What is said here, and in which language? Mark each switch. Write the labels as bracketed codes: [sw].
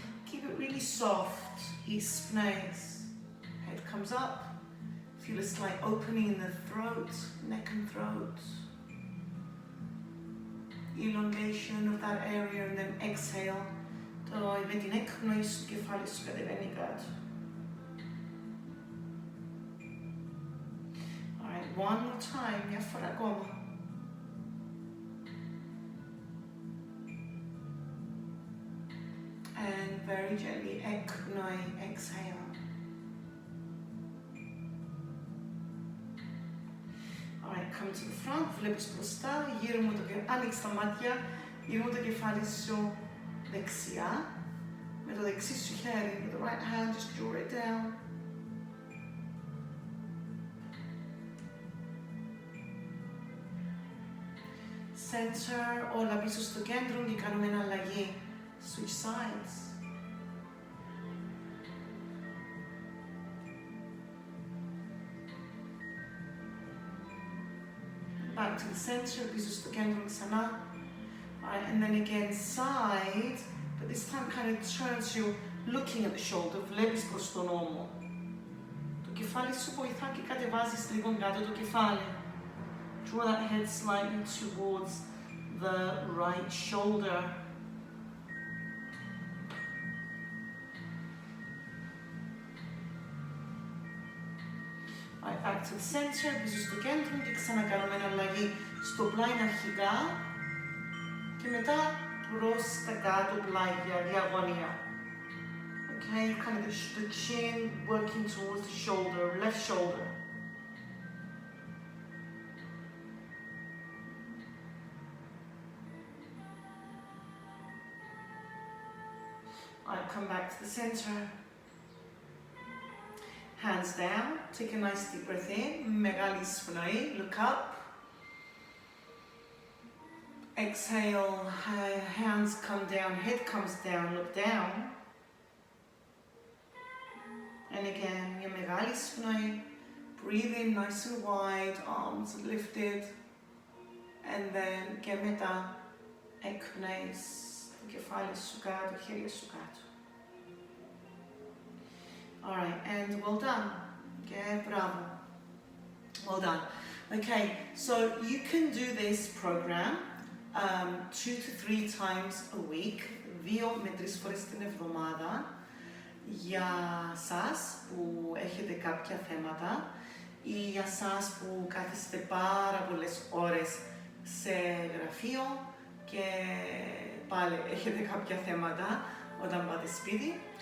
[en] Keep it really soft, εισπνοής. Head comes up, feel a slight opening in the throat, neck and throat. Elongation of that area and then exhale. [el] Τώρα με την έκπνοη στο κεφάλι σου κατεβαίνει κάτω. [en] Alright, one more time, [el] μια φορά ακόμα. [en] And very gently, έκπνοη, exhale. Alright, come to the front, [el] βλέπεις μπροστά, γύρω μου το κεφάλι, άνοιξε τα μάτια, γύρω μου το κεφάλι σου δεξιά, με το δεξί σου χέρι, [en] with the right hand, just draw it down. [el] Center, όλα πίσω στο κέντρο και κάνουμε ένα αλλαγή. [en] Switch sides. Back to the center, [el] πίσω στο κέντρο ξανά. [en] Alright, and then again side, but this time kind of turns you looking at the shoulder, [el] βλέπεις προς τον ώμο. Το κεφάλι σου βοηθά και κατεβάζεις λίγο κάτω το κεφάλι. [en] Draw that head slightly towards the right shoulder. Alright, back to the center, [el] πίσω στο κέντρο και ξανακάνουμε ένα αλλαγή στο πλάι αρχικά. Και μετά προς τα κάτω πλάγια, διαγωνία. [en] Okay, kind of the chin working towards the shoulder, left shoulder. Alright, come back to the center. Hands down, take a nice deep breath in, [el] μεγάλη εισπνοή, [en] look up. Exhale, hands come down, head comes down, look down. And again, your [el] μεγάλη εισπνοή, [en] breathe in nice and wide, arms lifted. And then, [el] και μετά, εκπνέεις το κεφάλι σου κάτω, χέρια σου κάτω. [en] Alright, and well done. Okay, bravo. Well done. Okay, so you can do this program 2 to 3 times a week, [el] 2 με 3 φορές την εβδομάδα, για σας που έχετε κάποια θέματα ή για σας που κάθεστε πάρα πολλές ώρες σε γραφείο και πάλι έχετε κάποια θέματα όταν πάτε σπίτι.